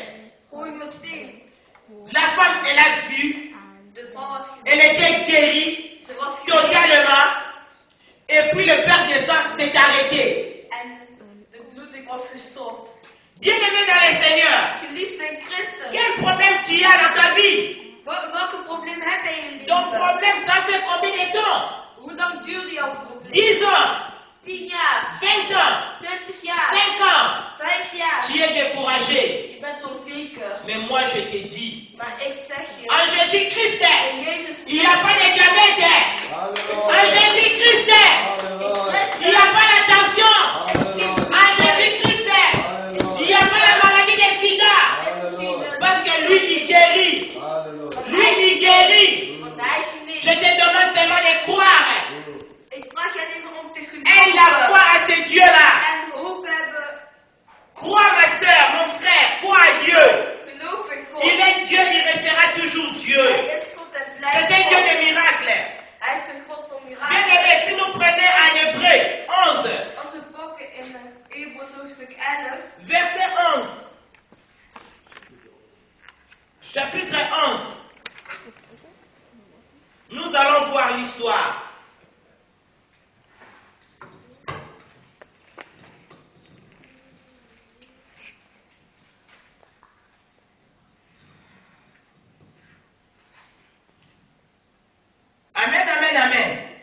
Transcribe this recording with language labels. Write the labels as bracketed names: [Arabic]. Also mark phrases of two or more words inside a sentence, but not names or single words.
[French] La femme, elle a vu, elle était guérie totalement. Et puis le père de sang s'est arrêté. Bien-aimé dans le Seigneur, quel problème tu as dans ta vie? [Dutch] Welke probleem heb je in je [French] Ton [Dutch] leven? [French] problème, ça fait combien de temps? [Dutch] Hoe lang duurde jouw probleem? [French] 10 ans, [Dutch] 10 jaar, [French] 20 ans, [Dutch] 20 jaar, [French] 5 ans. [Dutch] 5 jaar. [French] Tu es découragé. [Dutch] Je bent onzeker. [French] Mais moi, je te dis, [Dutch] Maar ik zeg je, [French] en Jésus-Christ, [Dutch] in Jezus [French] il n'y a pas de diabète. En Jésus-Christ, il n'y a pas la tension. En Jésus-Christ, il n'y a pas la maladie des sida. Parce que lui, il guérit. Lui, il guérit. [Dutch] Want hij is [French] Je [Dutch] uniek. [French] te demande seulement de croire. [Dutch] Ik vraag je alleen maar om te [French] Aie la foi [Dutch] geloven. [French] à ce Dieu-là. [Dutch] En hoop hebben. [French] Crois, ma soeur, mon frère, crois à Dieu. [Dutch] Geloof in God. [French] Il est Dieu, il restera toujours Dieu. [Dutch] Hij is God en [French] C'est [Dutch] blijft [French] un Dieu [Dutch] God. [French] de miracles. [Dutch] Hij is een God van [French] Bien [Dutch] mirakelen. [French] aimé, si nous prenons en Hébreu 11, [Dutch] Als we pakken in Hebreeën hoofdstuk 11, [French] verset 11, chapitre 11, nous allons voir l'histoire. Amen, amen, amen.